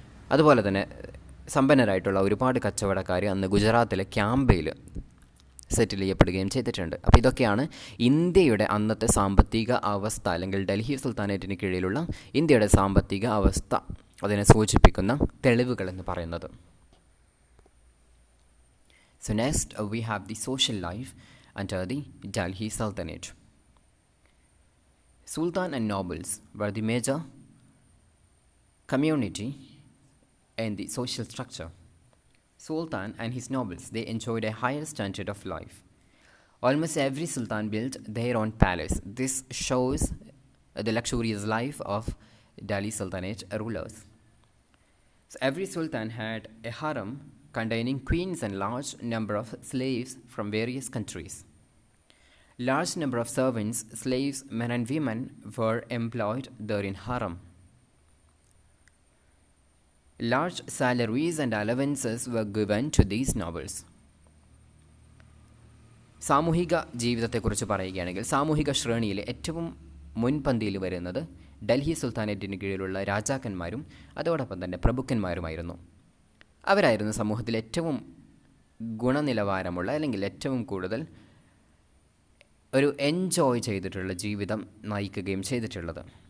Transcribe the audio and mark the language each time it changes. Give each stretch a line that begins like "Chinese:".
Malayalam: അതുപോലെ തന്നെ സമ്പന്നരായിട്ടുള്ള ഒരുപാട് കച്ചവടക്കാർ അന്ന് ഗുജറാത്തിലെ ക്യാമ്പയിൽ സെറ്റിൽ ചെയ്യപ്പെടുകയും ചെയ്തിട്ടുണ്ട്. അപ്പോൾ ഇതൊക്കെയാണ് ഇന്ത്യയുടെ അന്നത്തെ സാമ്പത്തിക അവസ്ഥ, അല്ലെങ്കിൽ ഡൽഹി സുൽത്താനേറ്റിന് കീഴിലുള്ള ഇന്ത്യയുടെ സാമ്പത്തിക അവസ്ഥ അതിനെ സൂചിപ്പിക്കുന്ന തെളിവുകൾ എന്ന് പറയുന്നത്.
English: So next we have the social life under the Delhi Sultanate. Sultan and nobles were the major community in the social structure. Sultan and his nobles, they enjoyed a higher standard of life. Almost every sultan built their own palace. This shows the luxurious life of Delhi Sultanate rulers. So every sultan had a harem containing queens and large number of slaves from various countries. Large number of servants, slaves, men and women were employed there in harem. Large salaries and allowances were given to these nobles.
Malayalam: സാമൂഹിക ജീവിതത്തെക്കുറിച്ച് പറയുകയാണെങ്കിൽ സാമൂഹിക ശ്രേണിയിൽ ഏറ്റവും മുൻപന്തിയിൽ വരുന്നത് ഡൽഹി സുൽത്താനേറ്റിന് കീഴിലുള്ള രാജാക്കന്മാരും അതോടൊപ്പം തന്നെ പ്രഭുക്കന്മാരുമായിരുന്നു. അവരായിരുന്നു സമൂഹത്തിൽ ഏറ്റവും ഗുണനിലവാരമുള്ള, അല്ലെങ്കിൽ ഏറ്റവും കൂടുതൽ ഒരു എൻജോയ് ചെയ്തിട്ടുള്ള ജീവിതം നയിക്കുകയും ചെയ്തിട്ടുള്ളത്.